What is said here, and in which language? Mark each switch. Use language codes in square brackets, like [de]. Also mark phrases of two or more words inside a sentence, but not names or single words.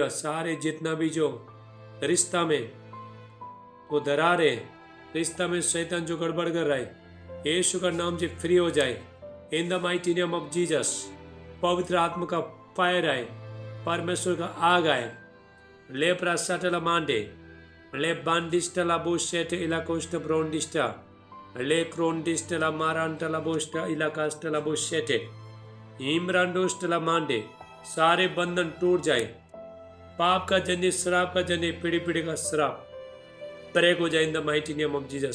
[hi] सारे जितना भी जो रिश्ता में वो दरार है, रिश्ता में शैतान जो गड़बड़ कर रहा है, यीशु का नाम से फ्री हो जाए। [en] In the mighty name of Jesus. [hi] पवित्र आत्मा का फायर आए, परमेश्वर का आग आए। ले प्रासाटला मांडे ले बांडिस्टला बोशेट इलाकोस्ट ब्रोंडिस्टा ले क्रोंडिस्टला मारांटला बोस्टा इलाकास्टला बोशेटे इमरांडोस्टला मांडे। सारे बंधन टूट जाए। पाप का जन्य, श्राप का जन्य, पीढ़ी पीढ़ी का श्राप ब्रेक हो जाए [en] in the mighty name of Jesus.